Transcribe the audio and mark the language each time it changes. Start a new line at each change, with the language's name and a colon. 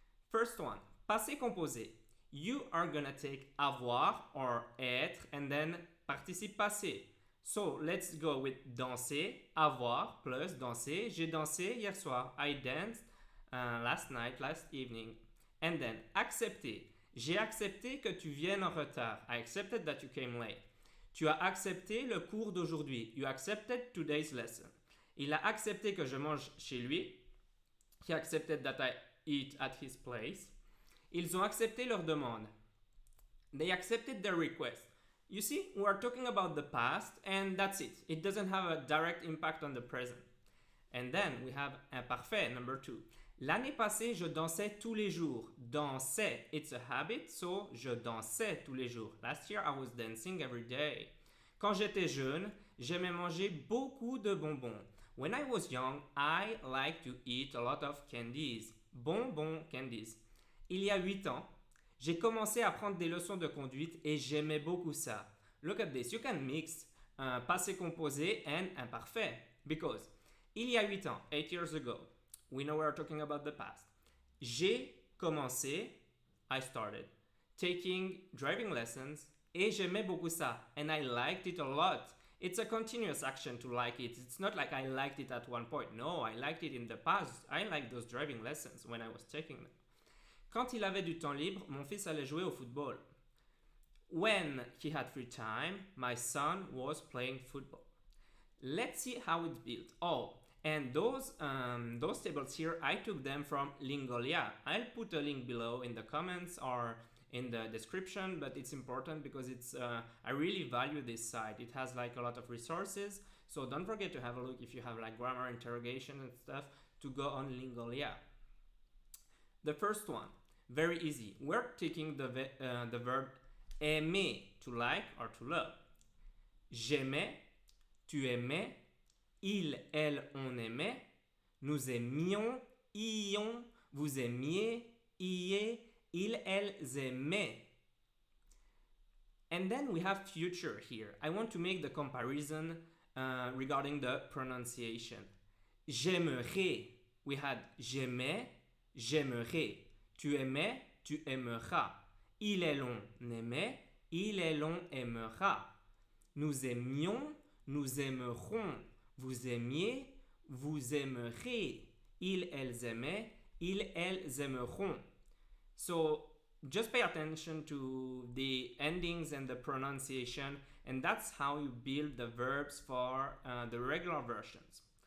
English: First one, passé composé. You are gonna take avoir or être and then participe passé. So let's go with danser, avoir plus danser.
French: J'ai dansé hier soir.
English: I danced last night, last evening. And then accepter.
French: J'ai accepté que tu viennes en retard.
English: I accepted that you came late.
French: Tu as accepté le cours d'aujourd'hui.
English: You accepted today's lesson.
French: Il a accepté que je mange chez lui.
English: He accepted that I eat at his place.
French: Ils ont accepté leur demande.
English: They accepted their request. You see, we are talking about the past and that's it. It doesn't have a direct impact on the present. And then we have imparfait, number 2.
French: L'année passée, je dansais tous les jours. Danser,
English: it's a habit, so
French: je dansais tous les jours.
English: Last year, I was dancing every day.
French: Quand j'étais jeune, j'aimais manger beaucoup de bonbons.
English: When I was young, I liked to eat a lot of candies. Bonbons, candies.
French: Il y a 8 ans, j'ai commencé à prendre des leçons de conduite et j'aimais beaucoup ça.
English: Look at this. You can mix passé composé and imparfait because
French: il y a 8 ans,
English: 8 years ago, we know we're talking about the past.
French: J'ai commencé,
English: I started, taking driving lessons
French: et j'aimais beaucoup ça
English: and I liked it a lot. It's a continuous action to like it. It's not like I liked it at one point. No, I liked it in the past. I liked those driving lessons when I was taking them.
French: Quand il avait du temps libre, mon fils allait jouer au football.
English: When he had free time, my son was playing football. Let's see how it's built. Oh, and those tables here, I took them from Lingolia. I'll put a link below in the comments or in the description, but it's important because I really value this site. It has like a lot of resources, so don't forget to have a look if you have like grammar interrogation and stuff to go on Lingolia. The first one, very easy. We're taking the verb aimer, to like or to love.
French: J'aimais, tu aimais, il, elle, on aimait, nous aimions, ions, vous aimiez, iez, il, elles aimaient.
English: And then we have future here. I want to make the comparison regarding the pronunciation.
French: J'aimerais,
English: we had
French: j'aimais, j'aimerais. Tu aimais, tu aimeras. Il et l'on aimait, il et l'on aimera. Nous aimions, nous aimerons. Vous aimiez, vous aimerez. Ils, elles aimaient, ils, elles aimeront.
English: So just pay attention to the endings and the pronunciation, and that's how you build the verbs for the regular versions.